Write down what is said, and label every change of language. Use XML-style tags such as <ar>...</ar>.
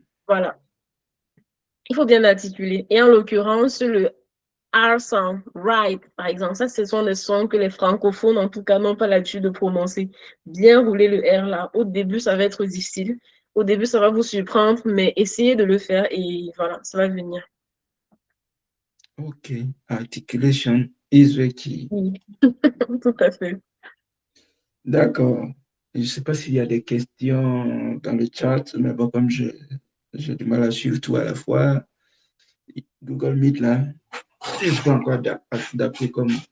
<fr>Voilà, il faut bien articuler. Et en l'occurrence, le</fr> <en>R sound, right,</en> <fr>par exemple, ça, ce sont des sons que les francophones, en tout cas, n'ont pas l'habitude de prononcer. Bien rouler le R là. Au début, ça va être difficile. Au début, ça va vous surprendre, mais essayez de le faire et voilà, ça va venir. ok.</fr> <en>Articulation is the key.</en> <fr>Oui, tout à fait. D'accord. Je ne sais pas s'il y a des questions dans le chat, mais bon, comme j'ai du mal à suivre tout à la fois, Google Meet là, je suis pas encore adapté comme.</fr>